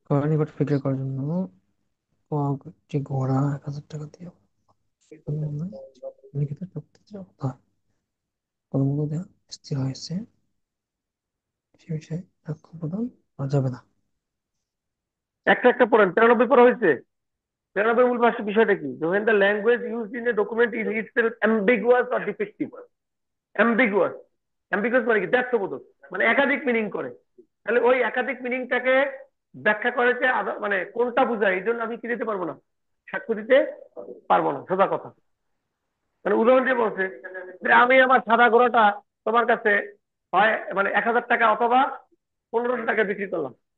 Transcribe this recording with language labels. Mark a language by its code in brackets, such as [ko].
[bn] নিকট ফিক্র করার জন্য যে ঘোড়া 1000 টাকা দিয়ে লিখিত চুক্তিতে অনুমোদন দেওয়া স্থির হয়েছে, সে বিষয়ে সাক্ষ্য প্রদান করা যাবে না। একটা একটা পড়েন। 93 পড়া হয়েছে। 93 মূল বিষয়টা কি? [en] when the language used in a document is itself ambiguous or defective। [bn] ambiguous, ambiguous মানে কি? দ্ব্যর্থবোধক, মানে একাধিক মিনিং করে। তাহলে ওই একাধিক মিনিংটাকে ব্যাখ্যা করেছে মানে কোনটা বোঝায়, এই জন্য আমি কি দিতে পারবো না, সাক্ষ্য দিতে পারবো না, সোজা কথা। মানে উদাহরণ দিয়ে বলছে যে আমি আমার সাদা ঘোড়াটা তোমার কাছে হয় মানে 1000 টাকা অথবা 1500 টাকা বিক্রি করলাম।